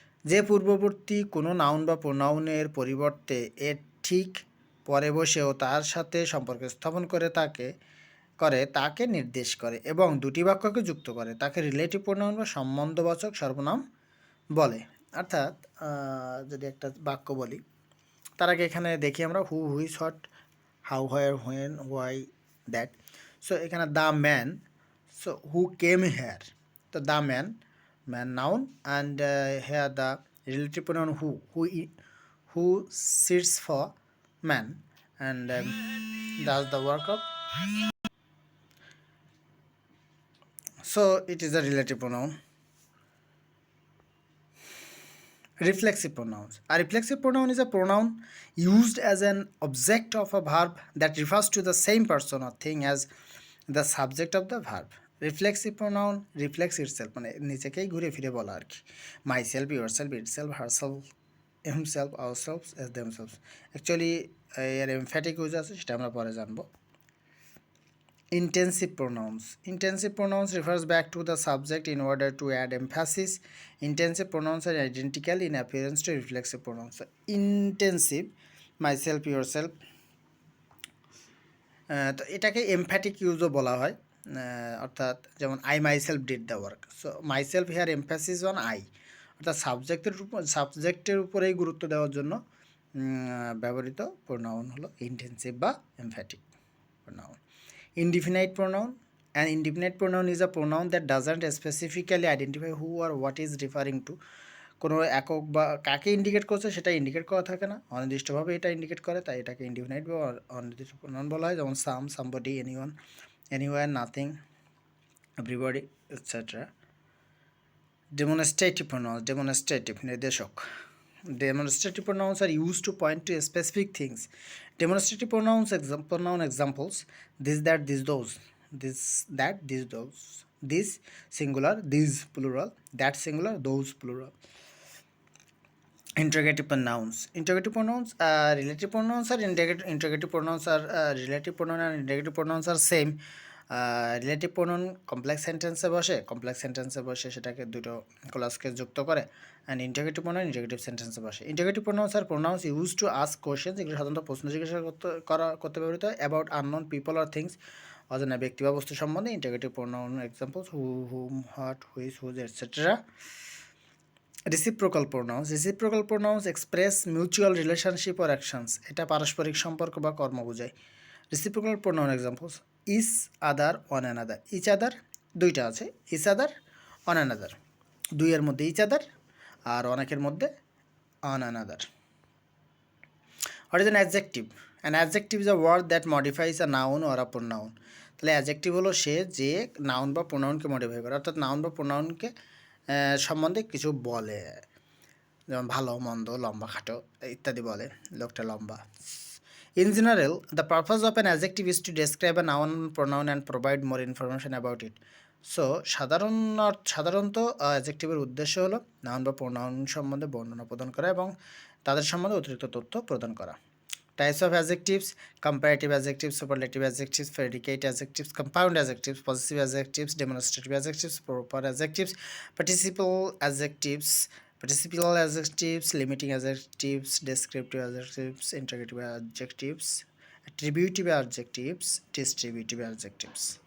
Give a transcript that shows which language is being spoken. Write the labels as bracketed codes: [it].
[bn] যে পূর্ববর্তী কোনো নাউন বা প্রোনাউনের পরিবর্তে এর ঠিক পরে বসেও তার সাথে সম্পর্ক স্থাপন করে তাকে নির্দেশ করে এবং দুটি বাক্যকে যুক্ত করে তাকে রিলেটিভ প্রোনাউন বা সম্বন্ধবাচক সর্বনাম বলে। অর্থাৎ যদি একটা বাক্য বলি, তার আগে এখানে দেখি আমরা হু, which, what, how, where, when, why, that. So এখানে [en] The man, so who came here, তো the man noun, and here the relative pronoun who sits for man and does the work of, so it is a relative pronoun. Reflexive pronouns. A reflexive pronoun is a pronoun used as an object of a verb that refers to the same person or thing as the subject of the verb. [bn] Reflexive pronoun reflex itself, মানে নিজেকেই ঘুরে ফিরে বলা আর কি। [en] Myself, yourself, itself, herself, himself, ourself, এস themself. [bn] Actually এর emphatic use আছে, সেটা আমরা পরে জানবো। [en] Intensive pronouns. Intensive pronouns refers back to the subject in order to add emphasis. Intensive pronouns are identical in appearance to reflexive pronouns. [bn] So, intensive, myself, yourself, তো এটাকে emphatic ইউজও বলা হয়। অর্থাৎ যেমন [en] I myself did the work, so myself here emphasis on I, [bn] অর্থাৎ সাবজেক্টের উপরেই গুরুত্ব দেওয়ার জন্য ব্যবহৃত প্রোনাউন হলো ইন্টেন্সিভ বা emphatic pronoun. [en] Indefinite pronoun. An indefinite pronoun is a pronoun that doesn't specifically identify who or what is referring to. [bn] কোনো একক বা কাকে ইন্ডিকেট করছে সেটা ইন্ডিকেট করা থাকে না, অনির্দিষ্টভাবে এটা ইন্ডিকেট করে, তাই এটাকে ইনডিফিনাইট বা অনির্দিষ্ট প্রোনাউন বলা হয়। [en] যেমন some, somebody, anyone, anywhere, nothing, everybody, etcetera. Demonstrative pronouns, demonstrative নির্দেশক। Demonstrative pronouns are used to point to specific things. Demonstrative pronoun examples: this, that, this, those. This, that, this, those. This singular, these plural. That singular, those plural. Interrogative pronouns. Interrogative pronouns, relative pronouns are interrogative pronouns are relative pronoun and interrogative pronouns are same. [bn] Relative pronoun complex সেন্টেন্সে বসে সেটাকে দুটো ক্লজকে যুক্ত করে, and integrative pronoun integrative সেন্টেন্সে বসে। [en] integrative pronouns are pronouns use to ask questions, [bn] এগুলো সাধারণত প্রশ্ন জিজ্ঞাসা করতে ব্যবহৃত হয়। [en] about unknown people or things, [bn] অজানা ব্যক্তি বা বস্তু সম্বন্ধে। [en] Integrative pronoun examples who, whom, what, which, whose, etcetera. Reciprocal pronouns express mutual relationship or actions, [bn] এটা পারস্পরিক সম্পর্ক বা কর্ম বোঝায়। [en] Reciprocal pronoun examples: each other, one another. [bn] Each other দুইটা আছে, ইচ আদার, অন অ্যানাদার। দুইয়ের মধ্যে ইচ আদার আর অনেকের মধ্যে on another. [en] What is an adjective? An adjective is a word that modifies a noun or a pronoun. [bn] তাহলে adjective হলো সে যে noun বা প্রোনাউনকে মডিফাই করে, অর্থাৎ নাউন বা প্রোনাউনকে সম্বন্ধে কিছু বলে, যেমন ভালো, মন্দ, লম্বা, খাটো ইত্যাদি বলে, লোকটা লম্বা। [en] In general, the purpose of an adjective is to describe a noun, pronoun and provide more information about it. [bn] So সাধারণত অ্যাডজেক্টিভের উদ্দেশ্য হলো নাউন বা প্রোনাউন সম্বন্ধে বর্ণনা প্রদান করা এবং তাদের সম্বন্ধে অতিরিক্ত তথ্য প্রদান করা। [en] Types of adjectives: comparative adjectives, superlative adjectives, predicate adjectives, compound adjectives, positive adjectives, demonstrative adjectives, proper adjectives, participle adjectives, participial adjectives, limiting adjectives, descriptive adjectives, interrogative adjectives, attributive adjectives, distributive adjectives.